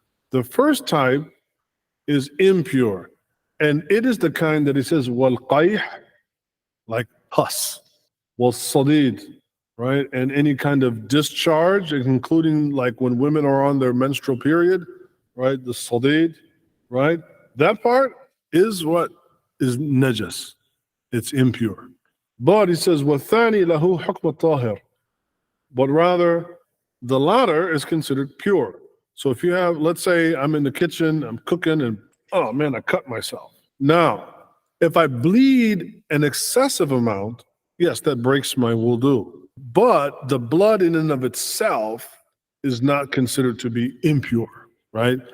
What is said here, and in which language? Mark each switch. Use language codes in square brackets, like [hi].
[en] The first type is impure. And it is the kind that he says, wal-qayh, like pus, wal-sadid, right? And any kind of discharge, including like when women are on their menstrual period, right? The sadid, right? That part is what is najas. It's impure. But he says, [ar] وَالثَّانِي لَهُ حُكْمَ الطَّاهِرِ. [en] But rather, the latter is considered pure. So if you have, let's say I'm in the kitchen, I'm cooking, and oh man, I cut myself. Now, if I bleed an excessive amount, yes, that breaks my wudu. But the blood in and of itself is not considered to be impure, right?